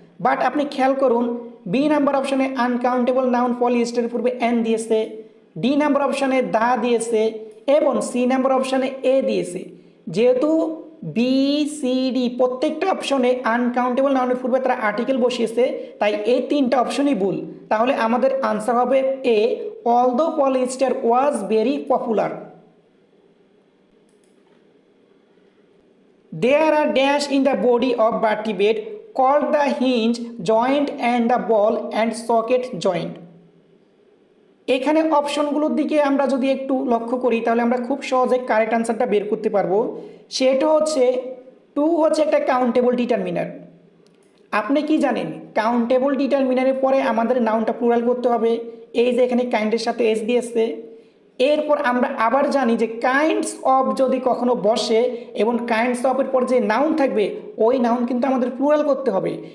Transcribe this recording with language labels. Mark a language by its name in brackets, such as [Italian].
[Bangla] But আপনি খেয়াল করুন, বি নাম্বার অপশনে আনকাউন্টেবল নাউন পলিয়েস্টারের পূর্বে এন দিয়েছে, ডি নাম্বার অপশনে দা দিয়েছে এবং সি নাম্বার অপশনে এ দিয়েছে। যেহেতু বি সি ডি প্রত্যেকটা অপশনে আনকাউন্টেবল নাউনের পূর্বে তারা আর্টিকেল বসিয়েছে, তাই এই তিনটা অপশনই ভুল। তাহলে আমাদের আনসার হবে এ, [English] Although polyester was very popular. There are dash in the body of vertebrate called the hinge joint and the ball and socket joint. [Bangla] এখানে অপশনগুলোর দিকে আমরা যদি একটু লক্ষ্য করি তাহলে আমরা খুব সহজে কারেক্ট আনসারটা বের করতে পারবো। সেটা হচ্ছে টু হচ্ছে একটা কাউন্টেবল ডিটারমিনার। আপনি কি জানেন, কাউন্টেবল ডিটারমিনারের পরে আমাদের নাউনটা প্লুরাল করতে হবে। এই যে এখানে কাইন্ডের সাথে এস দিয়েছে। এরপর আমরা আবার জানি যে কাইন্ডস অফ যদি কখনো বসে এবং কাইন্ডস অফের পর যে নাউন থাকবে ওই নাউন কিন্তু আমাদের প্লুরাল করতে হবে।